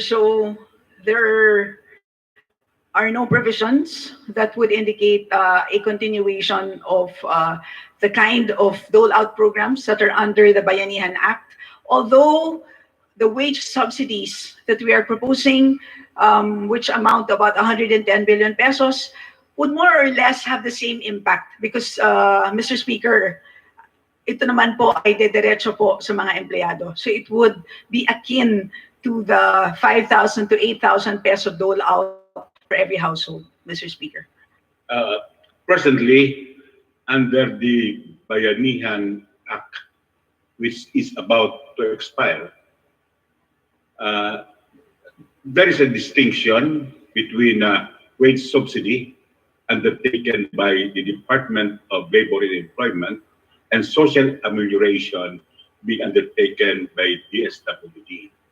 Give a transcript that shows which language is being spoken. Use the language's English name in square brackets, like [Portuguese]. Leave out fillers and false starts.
[English] So there are no provisions that would indicate a continuation of the kind of dole-out programs that are under the Bayanihan Act. Although the wage subsidies that we are proposing, which amount to about 110 billion pesos, would more or less have the same impact because, Mr. [Filipino] Speaker, ito naman po ay dediretso po sa mga empleyado. [English] So it would be akin to the 5,000 to 8,000 peso dole-out for every household, Mr. Speaker. Presently, under the Bayanihan Act, which is about to expire, there is a distinction between wage subsidy undertaken by the Department of Labor and Employment and social amelioration being undertaken by DSWD.